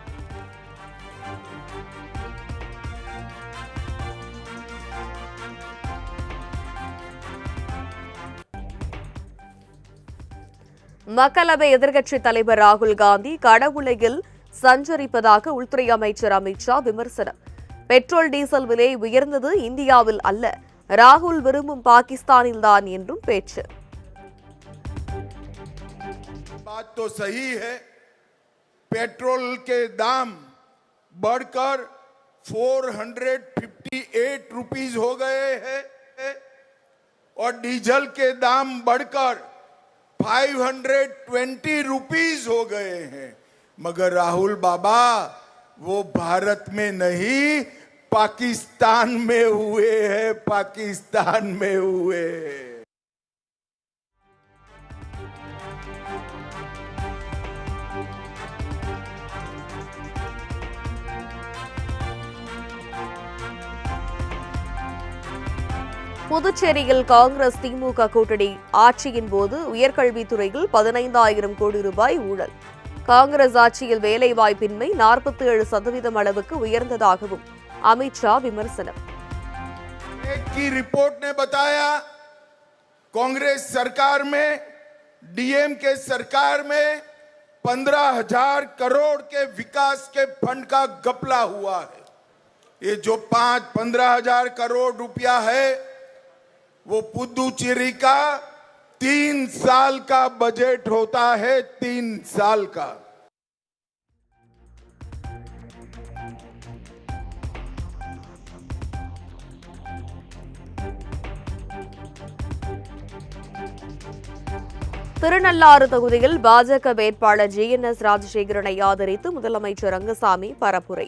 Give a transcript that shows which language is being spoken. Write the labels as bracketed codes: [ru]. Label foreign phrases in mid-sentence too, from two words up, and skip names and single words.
[ta] மக்களவை எதிர்க்கட்சித் தலைவர் ராகுல் காந்தி கடவுளையில் சஞ்சரிப்பதாக உள்துறை அமைச்சர் அமித் ஷா விமர்சனம். பெட்ரோல் டீசல் விலை உயர்ந்தது இந்தியாவில் அல்ல, ராகுல் விரும்பும் பாகிஸ்தானில்தான் என்றும் பேச்சு. [hi] बात तो सही है, पेट्रोल के दाम बढ़कर 458 रुपीस हो गए हैं और डीजल के दाम बढ़कर 520 रुपीस हो गए हैं। मगर राहुल बाबा वो भारत में नहीं पाकिस्तान में हुए हैं, पाकिस्तान में हुए हैं। [ta] புதுச்சேரியில் காங்கிரஸ் திமுக கூட்டணி ஆட்சியின் போது உயர்கல்வித்துறையில் 15,000 கோடி ரூபாய் ஊழல். காங்கிரஸ் ஆட்சியில் வேலைவாய்ப்பின்மை 47% அளவுக்கு உயர்ந்ததாகவும் அமித் ஷா விமர்சனம். [hi] की रिपोर्ट ने बताया कांग्रेस सरकार में, डीएमके सरकार में 15,000 करोड़ के विकास के फंड का घपला हुआ है। ये जो 15,000 करोड़ रुपया है वो पुदुचेरी का 3 साल का बजट होता है, 3 साल का। [ta] திருநள்ளாறு தொகுதியில் பாஜக வேட்பாளர் GNS ராஜசேகரனை ஆதரித்து முதலமைச்சர் ரங்கசாமி பரப்புரை.